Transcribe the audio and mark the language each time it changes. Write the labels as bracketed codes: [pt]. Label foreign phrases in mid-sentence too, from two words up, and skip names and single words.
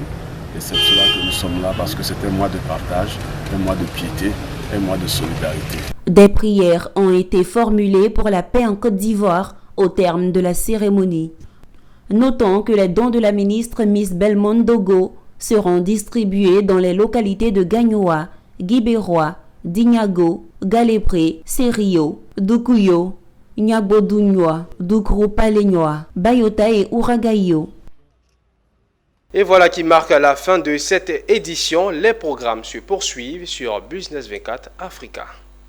[fr] Et c'est pour cela que nous sommes là, parce que c'est un mois de partage, un mois de piété, un mois de solidarité. Des prières ont été formulées pour la paix en Côte d'Ivoire au terme de la cérémonie. Notons que les dons de la ministre Miss Belmont Dogo seront distribués dans les localités de Gagnoa, Guibérois, Dignago, Galépré, Serio, Doukuyo, Nyabodunyoa, Doukro Palegnoa, Bayota et Ouragayo. Et voilà qui marque la fin de cette édition. Les programmes se poursuivent sur Business 24 Africa.